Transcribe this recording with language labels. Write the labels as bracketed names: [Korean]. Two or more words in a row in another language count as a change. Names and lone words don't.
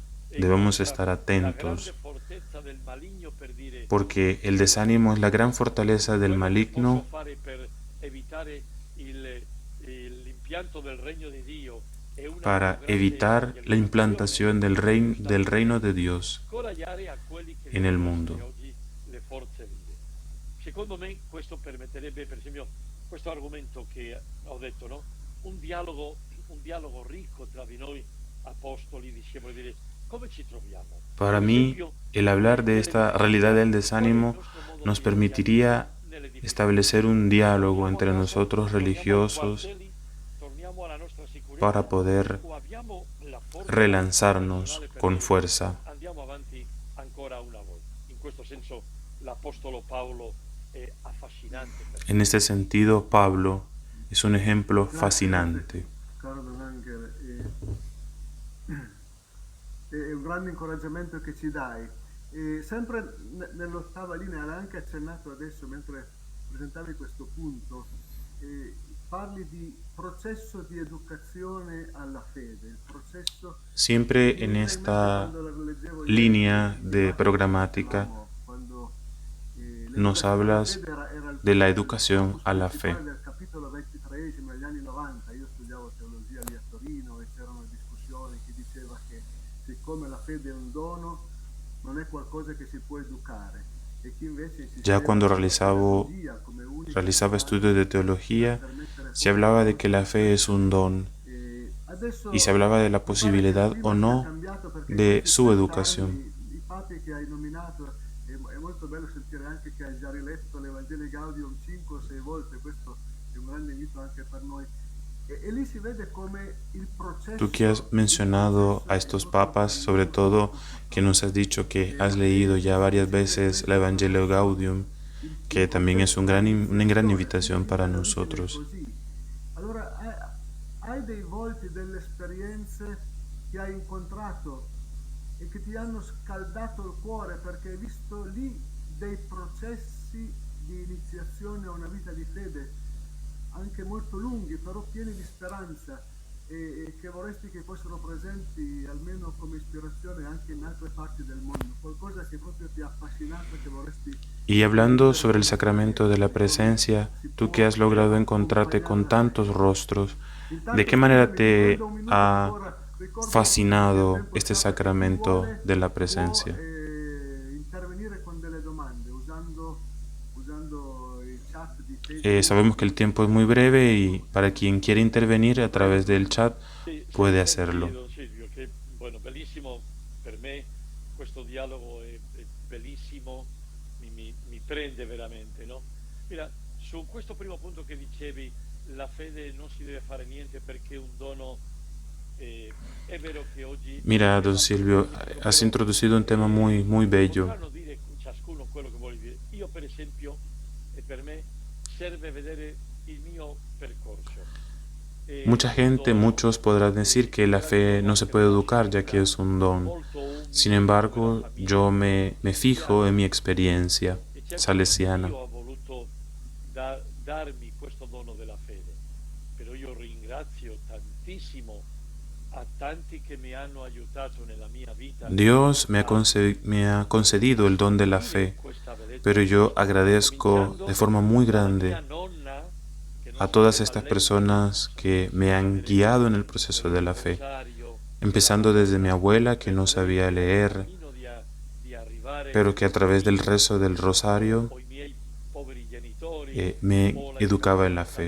[Spanish] Debemos estar atentos, porque el desánimo es la gran fortaleza del maligno para evitar la implantación del reino de Dios en el mundo. [Italian] Secondo me questo permetterebbe, per esempio, questo argomento che ho detto, no? Un dialogo ricco tra di noi apostoli, discepoli, dire come ci troviamo. [Spanish] Para mí, el hablar de esta realidad del desánimo nos permitiría establecer un diálogo entre nosotros religiosos para poder relanzarnos con fuerza. [Italian] Andiamo avanti ancora una volta. In questo senso l'apostolo Paolo è affascinante. [Spanish] En este sentido, Pablo es un ejemplo fascinante. [Italian] Caro Don Angel, è un grande incoraggiamento che ci dai. Sempre nell'ottava linea, l'hai anche accennato adesso mentre presentavi questo punto, parli di processo di educazione alla fede, il processo... [Spanish] Siempre en esta línea de programática nos hablas de la educación a la fe. [Italian] Del capitolo 23 negli anni 90, io studiavo teologia lì a Torino e c'erano discussioni che diceva che siccome la fede è un dono, non è qualcosa che si può educare. E chi invece [Spanish] Ya cuando realizaba estudios de teología, se hablaba de que la fe es un don y se hablaba de la posibilidad o no de su educación. [Italian] I papi che hai nominato, è molto bello sentire anche che hai già riletto l'Evangelii Gaudium 5 o 6 volte, questo è un grande invito anche per noi. E lì si vede come il processo... [Spanish] Tú que has mencionado a estos papas, sobre todo que nos has dicho que has leído ya varias veces la Evangelio Gaudium, que también es una gran invitación para nosotros. [Italian] Allora, hai dei volti, delle esperienze che hai incontrato e che ti hanno scaldato il cuore perché hai visto lì dei processi di iniziazione a una vita di fede anche molto lunghi, però pieni di speranza e che vorresti che fossero presenti almeno come ispirazione anche in altre parti del mondo, qualcosa che proprio ti ha affascinato, che vorresti... [Spanish] Y hablando sobre el sacramento de la presencia, tú que has logrado encontrarte con tantos rostros, ¿de qué manera te ha fascinado este sacramento de la presencia? [Italian] Intervenire con delle domande usando il chat di [Spanish] Sabemos que el tiempo es muy breve y para quien quiere intervenir a través del chat puede hacerlo. [Italian] Don Silvio, che bueno, bellissimo per me questo dialogo è bellissimo, mi prende veramente, no? Mira, su questo primo punto che dicevi, la fede non si deve fare niente perché è un dono, è vero che oggi... [Spanish] Mira, Don Silvio, has introducido un tema muy, muy bello. [Italian] Potranno dire ciascuno quello che vuole dire. Io per esempio, e per me serve vedere il mio percorso. [Spanish] Mucha gente, muchos podrán decir que la fe no se puede educar ya que es un don. Sin embargo, yo me fijo en mi experiencia salesiana. [Italian] Io ho voluto darmi questo dono della fede, però io ringrazio tantissimo a tanti che mi hanno aiutato nella mia vita. [Spanish] Dios me ha concedido el don de la fe, pero yo agradezco de forma muy grande a todas estas personas que me han guiado en el proceso de la fe, empezando desde mi abuela que no sabía leer, pero que a través del rezo del rosario me educaba en la fe.